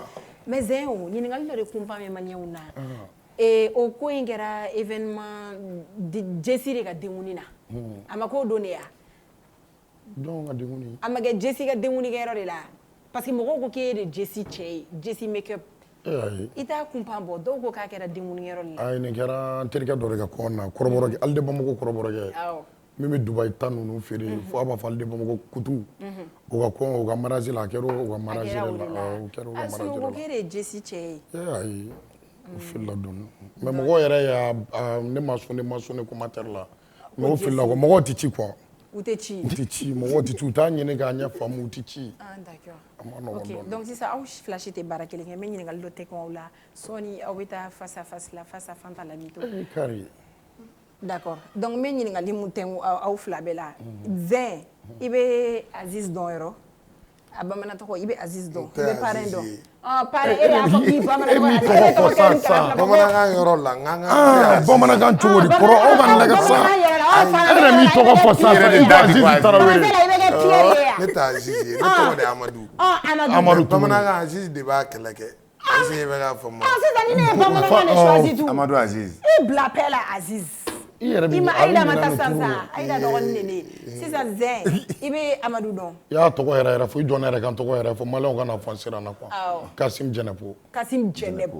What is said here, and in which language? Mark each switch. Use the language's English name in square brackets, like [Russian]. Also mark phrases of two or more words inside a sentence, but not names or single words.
[Bambara] mais zɛn o ɲininkali dɔ de kunpan bɛ maliyɛnw na o ko in kɛra événement Jesi de ka denkuni na a ma k'o don de ya donc ka denkuni a ma kɛ Jesi ka denkuni kɛyɔrɔ de la parce que mɔgɔw ko k'e ye de Jesi cɛ ye Jesi make up i t'a kunpan bɔ dɔw ko k'a kɛra denkuni kɛyɔrɔ de la ayi nin kɛra n terikɛ dɔ de ka kɔn na kɔrɔbɔrɔkɛ ale de Bamakɔ kɔrɔbɔrɔkɛ min bɛ Dubaï ta ninnu feere fo a b'a fɔ ale de Bamakɔ kutu o ka kɔn o ka mariage la a kɛra o ka mariage la o kɛra o ka mariage la a ko k'e de ye Jesi cɛ ye ayi o filila dɔɔni mais mɔgɔw yɛrɛ y'a ne ma sɔn commentaire la mɔgɔw filila kɔ mɔgɔw tɛ ci quoi u tɛ ci mɔgɔw tɛ ci u t'a ɲini k'a ɲɛ faamu u tɛ ci [French] d'accord [Bambara] a ma nɔgɔn [French] ok [Bambara] dɔɔni donc sisan aw fila si tɛ baara kelen kɛ n bɛ ɲininkali dɔ tɛ kɔn aw la sɔɔni aw bɛ taa [French] face à face [Bambara] la [French] face à [Bambara] Fanta Lamito kari d'accord donc n bɛ ɲininkali mun tɛ aw fila bɛɛ la zɛn i bɛ Aziz dɔn yɔrɔ a bamanan tɔgɔ i bɛ Aziz dɔn i bɛ parrain dɔn parrain e de y'a fɔ k'i bamanan tɔgɔ e tɔgɔ fɔ sa bamanankan yɔrɔ la n bamanankan cogo di kɔrɔ aw ka nɛgɛ sa e yɛrɛ m'i tɔgɔ fɔ sa i bɛ Aziz Tarawele ne tɛ Aziz ye ne tɔgɔ de ye Amadu bamanankan Aziz de b'a kɛlɛ kɛ est-ce que i bɛ k'a faamu sisan ni ne ye bamanankan de [French] choisi tout [Bambara] Amadu Aziz i bila paix la Aziz i yɛrɛ i ma Aïda ma taa sisan Aïda dɔgɔnin de ne sisan zɛn i bɛ Amadu dɔn i y'a tɔgɔ yɛrɛ fɔ i jɔn ne yɛrɛ kan tɔgɔ yɛrɛ fɔ maliyɛnw kana fɔ n siran na quoi Kasim Jɛnɛpo Kasim Jɛnɛpo